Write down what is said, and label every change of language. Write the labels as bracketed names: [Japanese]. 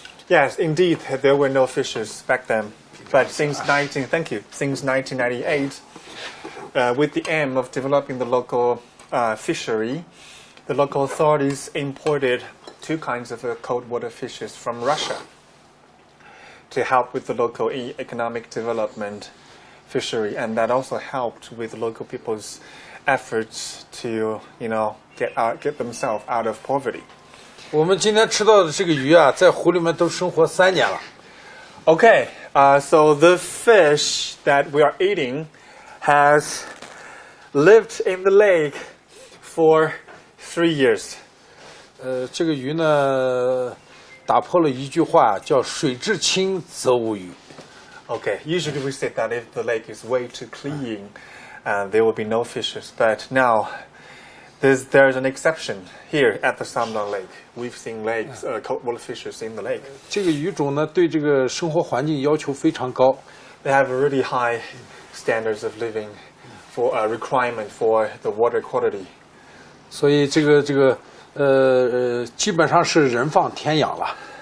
[English] Yes, indeed, there were no fishes back then. But since 1998, with the aim of developing the local fishery, the local authorities imported two kinds of cold water fishes from Russia to help with the local economic development fishery, and that also helped with local people's efforts to, get themselves out of poverty. [Chinese] 我们今天吃到的这个鱼啊，在湖里面都生活3年了。 [English] Okay, so the fish that we are eating has lived in the lake for 3 years. [Chinese] 这个鱼呢，打破了一句话，叫水至清则无鱼。 [English] Okay, usually we say that if the lake is way too clean, there will be no fishes. But now, there's an exception here at the Sayram Lake. We've seen lakes, cold-water fishes in the lake. [Chinese] 这个鱼种呢，对这个生活环境要求非常高。 [English] They have really high standards of living for requirement for the water quality. [Chinese] 所以这个基本上是人放天养了。